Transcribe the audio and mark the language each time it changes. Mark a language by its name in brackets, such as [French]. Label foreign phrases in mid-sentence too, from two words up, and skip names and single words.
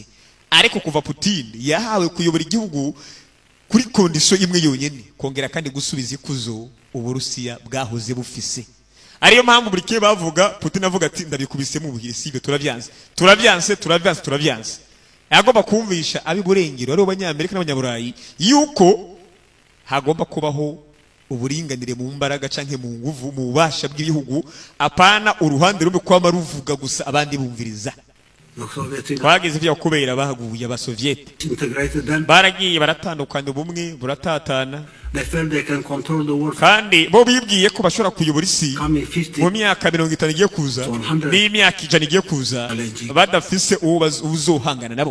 [Rundi] Ariko kuva Putin yahawe kuyobora igihugu kuri kondisiyo imwe yonyine, kongera kandi gusubiza ikuzo Uburusiya bwahoze bufise. Ariyo mpamvu buri kiye bavuga, Putin avuga ati ndabikubise mu buhiri sibe, turabyanze. Agomba kumvisha abiburengero ari abanyamerika n'abanyaburayi yuko hagomba kubaho uburinganire mu mbaraga canke mu nguvu, mu bubasha bw'ibihugu, apana uruhande rumwe kwama ruvuga gusa abandi bumviriza. Twagize ibyo kubera bahaguye abasoviyete, baragiye baratandukana, ubumwe buratatana, kandi bo bibwiye ko bashobora kuyobora isi mu myaka 50 igiye kuza n'imyaka 100 igiye kuza badafise uzohangana nabo.